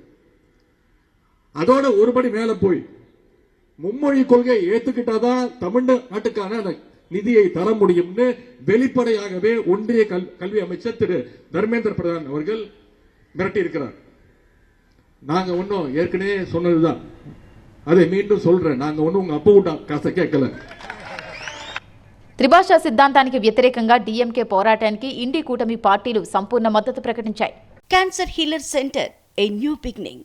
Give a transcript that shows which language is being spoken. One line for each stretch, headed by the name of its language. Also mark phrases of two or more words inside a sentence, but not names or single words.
Tamil: அதோட ஒருபடி மேல போய் மும்மொழி கொள்கையை ஏத்துக்கிட்டாதான் தமிழ்நாட்டுக்கான நிதியை தர முடியும்னு வெளிப்படையாகவே ஒன்றிய கல்வி அமைச்சர் திரு தர்மேந்திர பிரதான் அவர்கள் மிரட்டி இருக்கிறார். நாங்க ஒன்னும் ஏற்கனவே சொன்னதுதான், அதை மீண்டும் சொல்றேன். நாங்க ஒன்னும் உங்க அப்பா விட்ட காசை கேட்கல.
Telugu: త్రిభాషా సిద్ధాంతానికి వ్యతిరేకంగా డీఎంకే పోరాటానికి ఇండి కూటమి పార్టీలు సంపూర్ణ మద్దతు ప్రకటించాయి.
English: Cancer Healer Center, a new beginning.